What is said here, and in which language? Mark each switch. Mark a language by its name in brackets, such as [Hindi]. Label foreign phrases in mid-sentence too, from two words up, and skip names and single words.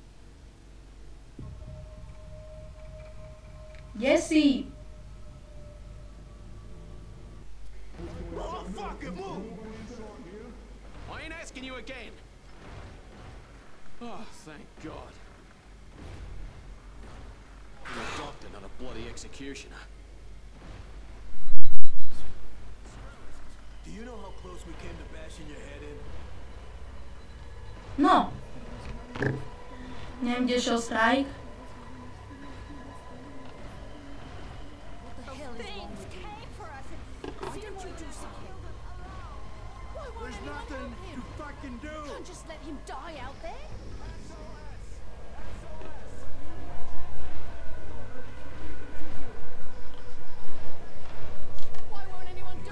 [Slovak] Kde si? [English] Oh, fuck it, move! I ain't asking you again. Oh, thank God. You're a doctor, not a bloody executioner. Do you know how close we came to bashing your head in? No. [Slovak] Neviem, kde šiel strajk. [English] There's nothing to fucking do! Can't just let him die out there. Why won't anyone do